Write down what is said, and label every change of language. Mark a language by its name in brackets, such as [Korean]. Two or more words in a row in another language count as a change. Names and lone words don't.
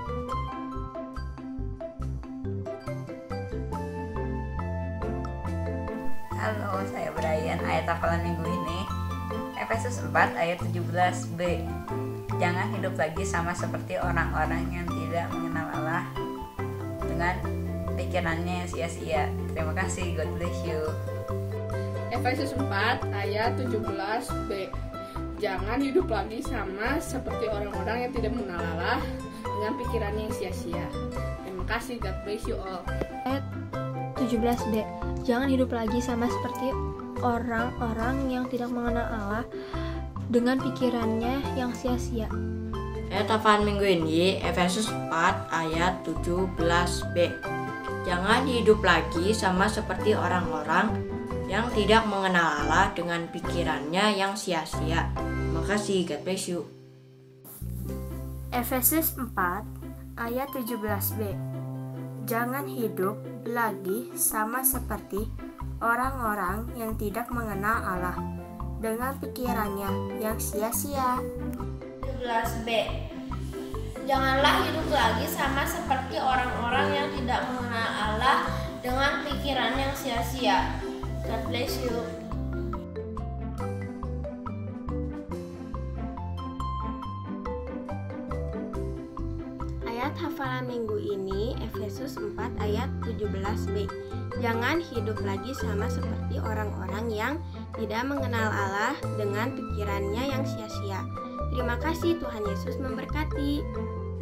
[Indonesian] Halo, saya Brian. Ayat hafalan minggu ini Efesus 4 ayat 17b. Jangan hidup lagi sama seperti orang-orang yang tidak mengenal Allah dengan pikirannya yang sia-sia. Terima kasih, [English] God bless you. [Indonesian] Efesus 4 ayat 17b. Jangan hidup lagi sama seperti orang-orang yang tidak mengenal Allah dengan pikirannya yang sia-sia. Terima kasih, [English] God bless you all. [Indonesian] Ayat 17b. Jangan hidup lagi sama seperti orang-orang yang tidak mengenal Allah dengan pikirannya yang sia-sia. Ayat hafalan minggu ini Efesus 4 ayat 17b. Jangan hidup lagi sama seperti orang-orang yang tidak mengenal Allah dengan pikirannya yang sia-sia. Terima kasih, [English] God bless you. [Indonesian] Efesus 4 ayat 17b. Jangan hidup lagi sama seperti orang-orang yang tidak mengenal Allah dengan pikirannya yang sia-sia. 17b. Janganlah hidup lagi sama seperti orang-orang yang tidak mengenal Allah dengan pikiran yang sia-sia. [English] God bless you. [Indonesian] Ayat hafalan minggu ini Efesus 4 ayat 17b. Jangan hidup lagi sama seperti orang-orang yang tidak mengenal Allah dengan pikirannya yang sia-sia. Terima kasih, Tuhan Yesus memberkati.